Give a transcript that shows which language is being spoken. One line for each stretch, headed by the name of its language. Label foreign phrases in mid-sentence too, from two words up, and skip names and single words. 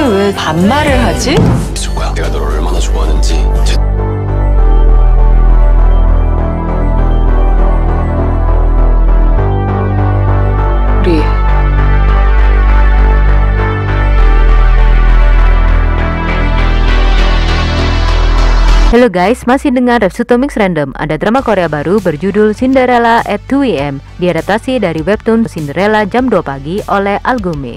Korean: 왜 반말을 하지? 있을 거야. 내가 너를 얼마나 좋아하는지. 우리
Indonesian: Halo guys, masih dengar Repsuto Mix Random. Ada drama Korea baru berjudul Cinderella at 2 AM, diadaptasi dari webtoon Cinderella jam 2 pagi oleh Algome.